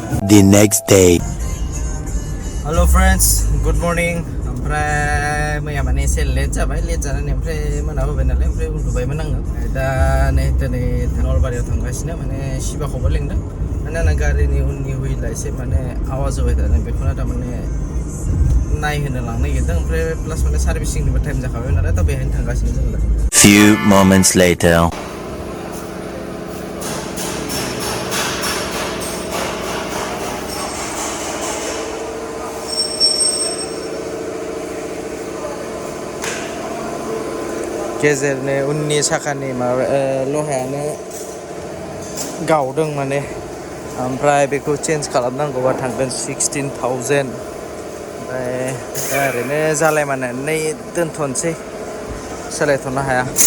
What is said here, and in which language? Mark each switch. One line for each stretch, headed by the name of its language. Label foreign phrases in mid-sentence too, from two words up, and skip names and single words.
English: the next day. Hello friends, good morning.
Bodo: ओमफ्राय मैया माने एसे लेट जाबाय लेट जानानै ओमफ्राय मोनाबोबाय नालाय ओमफ्राय उन्दुबायमोन आङो दा नै दिनै नलबारियाव थांगासिनो माने शिबाखौबो लिंदों माने आंना गारिनि उननि हुइला एसे माने आवाज होबाय थादों बेखौनो थारमाने नायहोनो लांनो नागिरदों ओमफ्राय प्लास माने सार्भिसिंनिबो टाइम जाखाबाय नालाय दा बेहायनो थांगासिनो जों दा
English: Few moments later.
Bodo: गेजेरनि उननि साखानि माबा लहायानो गावदों माने ओमफ्राय बेखौ चेन्ज खालामनांगौबा थांगोन 16,000 ओमफ्राय दा ओरैनो जालायमानानै दोनथ'नोसै सोलायथ'नो हाया